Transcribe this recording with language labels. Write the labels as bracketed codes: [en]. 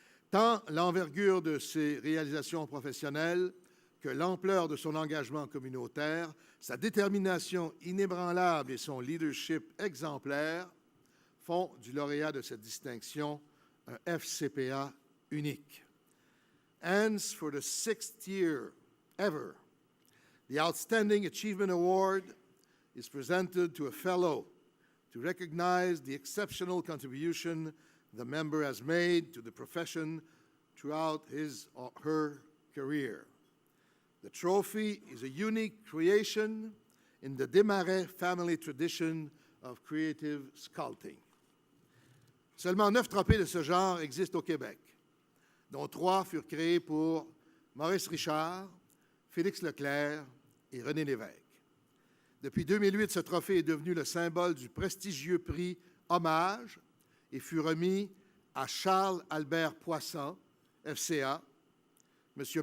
[fr] Tant l'envergure de ses réalisations professionnelles que l'ampleur de son engagement communautaire, sa détermination inébranlable et son leadership exemplaire font du lauréat de cette distinction un FCPA unique. [en] Hence, for the 6th year ever, the Outstanding Achievement Award is presented to a fellow to recognize the exceptional contribution the member has made to the profession throughout his or her career. The trophy is a unique creation in the Desmarais family tradition of creative sculpting. [fr] Seulement 9 trophées de ce genre existent au Québec, dont 3 furent créés pour Maurice Richard, Félix Leclerc et René Lévesque. Depuis 2008, ce trophée est devenu le symbole du prestigieux prix Hommage et fut remis à Charles-Albert Poisson, FCA, M.